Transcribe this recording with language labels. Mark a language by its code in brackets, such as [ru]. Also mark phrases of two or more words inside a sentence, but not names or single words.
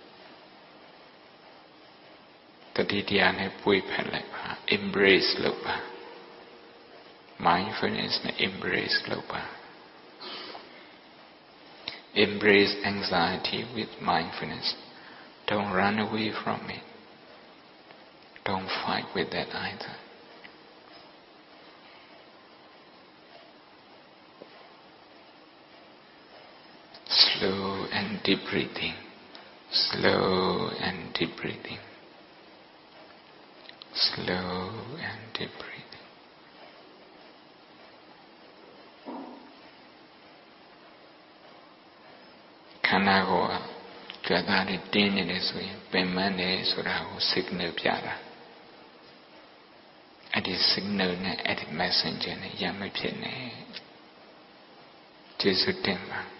[my] တတိတရားနဲ့ပွေဖက်လိုက်ပါ embrace လုပ်ပါ mindfulness နဲ့ embrace လုပ်ပါ [en] embrace anxiety with mindfulness don't run away from it don't fight with that either slow and deep breathing slow and deep breathing slow and deep breathing [my] ခန္ဓာကိုယ်ကကြွတာတွေတင်းနေတယ်ဆိုရင်ပင်ပန်းတယ်ဆိုတာကို signal ပြတာအဲ့ဒီ signal နဲ့အဲ့ဒီ messenger နဲ့ရမဖြစ်နဲ့ကျေစုတင်ပါ